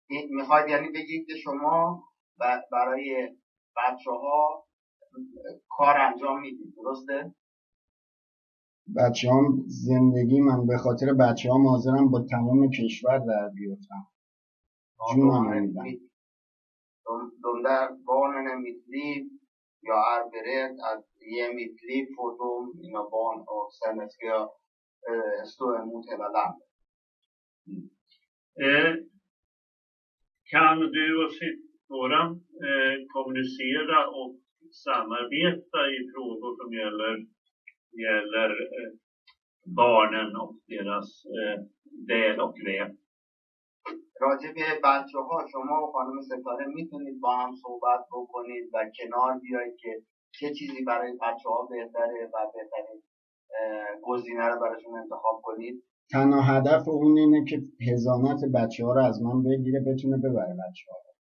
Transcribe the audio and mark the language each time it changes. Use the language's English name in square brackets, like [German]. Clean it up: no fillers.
[Persian] میخواید یعنی بگید که شما برای بچه ها کار انجام میدید، درسته؟ بچه هم زندگی من، به خاطر بچه هم حاضرم با تمام کشور در بیفتم. جونم میدم. [Swedish] De där barnen är mitt liv. Jag är beredd att ge mitt liv för dem, mina barn, och sen ska jag stå emot hela landet. Kan du och Sipora kommunicera och samarbeta i frågor som gäller barnen och deras väl och ve? [Persian] راجع به بچه ها شما و خانم ستاره میتونید با هم صحبت بکنید و کنار بیایید که چه چیزی برای بچه ها بهتره و بهترین گزینه رو براشون انتخاب کنید. تنها هدف اون اینه که حضانت بچه ها رو از من بگیره بتونه ببره بچه ها رو.